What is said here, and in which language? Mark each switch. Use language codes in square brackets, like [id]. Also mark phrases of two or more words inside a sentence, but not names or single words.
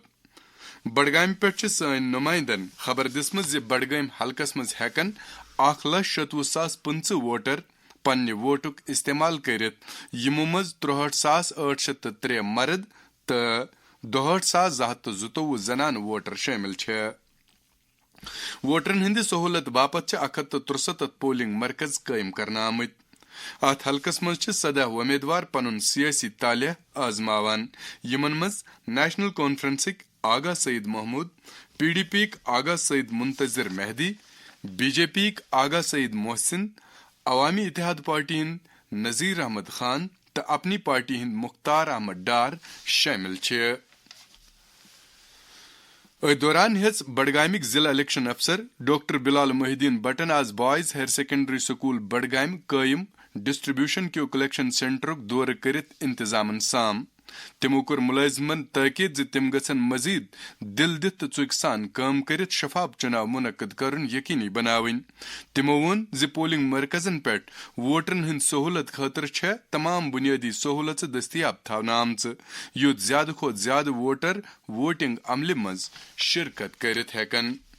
[ks] بڈگام پہ سن نمائندن خبر دسمت زِ بڈگام حلقس مز ہیکن 1,27,015 ووٹر پنہ ووٹک استعمال کرت، یمو مز 63,803 مرد تو 62,222 زنان ووٹر شامل چھ۔ ووٹرن ہند سہولت باپت 163 پولنگ مرکز قائم کرنا آمت۔ ات حلقس مز 17 امیدوار پنن سیاسی طالع آزماوان، یمن مز نیشنل کانفرنسک آغا سعید محمود، پی ڈی پی آغا سعید منتظر مہدی، بی جے پی آغا سعید محسن، عوامی اتحاد پارٹی ہند نذیر احمد خان تو اپنی پارٹی ہند مختار احمد ڈار شامل چھ۔ دوران ہیژ بڈگامک ضلع الیکشن افسر ڈاکٹر بلال محی الدین بٹن آز بوائز ہائر سیکنڈری سکول بڈگام قائم ڈسٹریبیوشن کیو [en] collection centre [ks] دورہ کرت انتظامن سام۔ تمو کور ملازمن تاکید زِ تم گژھن مزید دل دتھ ژُکۍ سان کٲم کٔرِتھ شفاف چناو منعقد کرُن یقینی بناوٕنۍ۔ تمو ووٚن زِ پولنگ مرکزن پٮ۪ٹھ ووٹرن ہٕنٛدِ سہوٗلت خٲطرٕ چھےٚ تمام بنیٲدی سہوٗلژٕ دٔستیاب تھاونہٕ آمژٕ یُتھ زیادٕ کھۄتہٕ زیادٕ ووٹر ووٹنگ عملہِ منٛز شرکت کٔرِتھ ہٮ۪کن۔